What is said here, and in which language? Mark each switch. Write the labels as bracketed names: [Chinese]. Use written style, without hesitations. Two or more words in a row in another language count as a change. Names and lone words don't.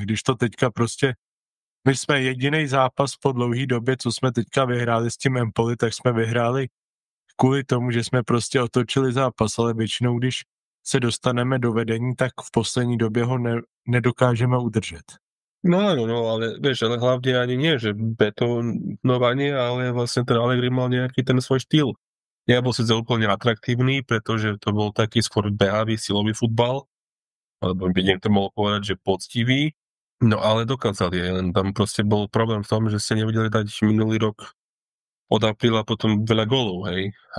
[Czech] Když to teďka prostě my jsme jediný zápas po dlouhé době, co jsme teďka vyhráli s tím Empoli, tak jsme vyhráli kvůli tomu, že jsme prostě otočili zápas, ale většinou, když se dostaneme do vedení, tak v poslední době ho nedokážeme udržet. [Slovak] No, ale vieš, ale hlavne ani nie, že betonovanie, ale vlastne ten Allegri mal nejaký ten svoj štýl. Nebol síce úplne atraktívny, pretože to bol taký skôr behavý, silový futbal, alebo by niekto mohol povedať, že poctivý, no ale dokázali, len tam proste bol problém v tom, že ste nevedeli dať minulý rok od apríla potom veľa gólov, hej.